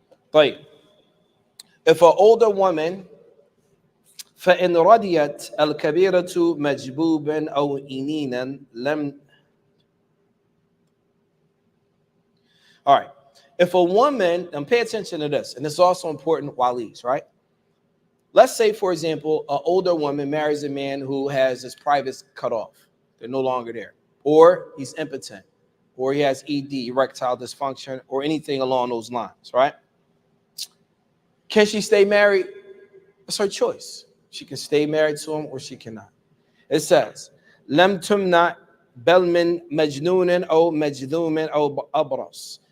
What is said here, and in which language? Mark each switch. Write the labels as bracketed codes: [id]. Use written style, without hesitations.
[en] But if an older woman, [ar] فإن رضيت الكبيرة مجبوبا أو إنينا لم. [en] All right. If a woman, and pay attention to this, and it's also important, walis, right? Let's say, for example, an older woman marries a man who has his privates cut off. They're no longer there. Or he's impotent. Or he has ED, erectile dysfunction, or anything along those lines, right? Can she stay married? It's her choice. She can stay married to him or she cannot. It says, [ar] لم تمنع بل من مجنون أو مجذوم أو أبرص.